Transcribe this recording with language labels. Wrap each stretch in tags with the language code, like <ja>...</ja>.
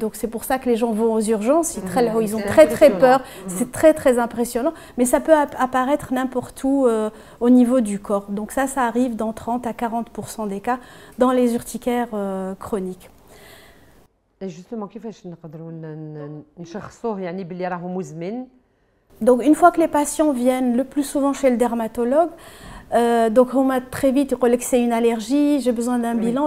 <fr>Donc c'est pour ça que les gens vont aux urgences, ils ont très très peur, c'est très très impressionnant, mais ça peut apparaître n'importe où au niveau du corps. Donc ça arrive dans 30 à 40% des cas dans les urticaires chroniques. Et justement,</fr> <ar>كيفاش نقدروا نشخصوه يعني باللي راهو مزمن؟</ar> <fr>Donc une fois que les patients viennent le plus souvent chez le dermatologue, donc on m'a très vite dit que c'est une allergie, j'ai besoin d'un bilan.</fr>